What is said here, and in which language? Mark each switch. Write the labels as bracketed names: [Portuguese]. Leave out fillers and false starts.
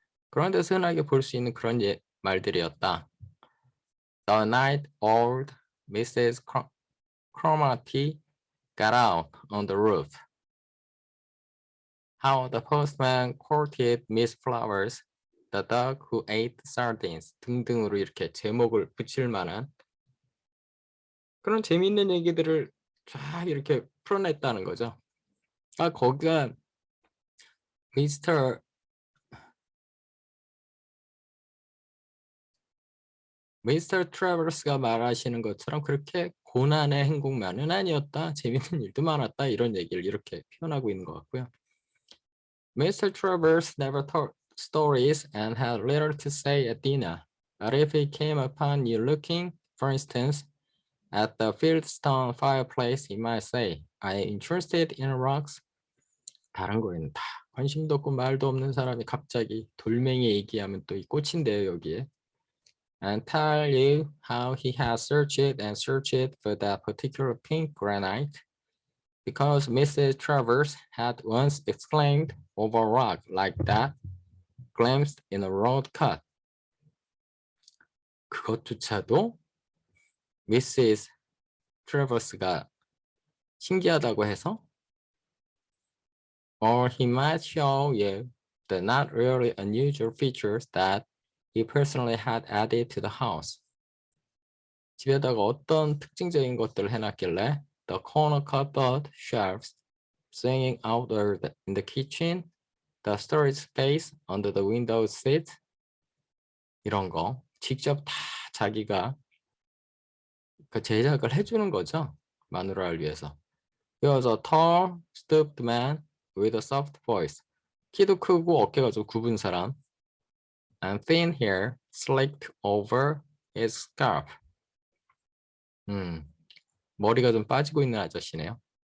[Korean] 그런데 흔하게 볼 수 있는 그런 말들이었다. [English] The night old Mrs. Cromarty got out on the roof. How the postman courted Miss Flowers, the dog who ate sardines [Korean] 등등으로 이렇게 제목을 붙일 만한 그런 재미있는 얘기들을 쫙 이렇게 풀어냈다는 거죠. 거기가 미스터 미스터 트래버스가 말하시는 것처럼 그렇게 고난의 행복만은 아니었다. 재밌는 일도 많았다. 이런 얘기를 이렇게 표현하고 있는 것 같고요. [English] Mr. Travers never told stories and had little to say at dinner. But if he came upon you looking, for instance, at the fieldstone fireplace, he might say, "I am interested in rocks." [Korean] 다른 거에는 다 관심도 없고 말도 없는 사람이 갑자기 돌멩이 얘기하면 또 이 꽂힌대요, 여기에. [English] And tell you how he has searched and searched for that particular pink granite. Because Mrs. Travers had once exclaimed over a rock like that, glimpsed in a road cut. [Korean] 그것조차도 미시스 트래버스가 신기하다고 해서 [English] or he might show you the not really unusual features that he personally had added to the house. [Korean] 집에다가 어떤 특징적인 것들을 해놨길래 [English] the corner cupboard shelves swinging outward in the kitchen, the storage space under the window seat [Korean] 이런 거 직접 다 자기가 그 제작을 해주는 거죠. 마누라를 위해서. [English] He was a tall, stooped man with a soft voice. [Korean] 키도 크고 어깨가 좀 굽은 사람. [English] And thin hair slicked over his scalp. [Korean] 머리가 좀 빠지고 있는 아저씨네요.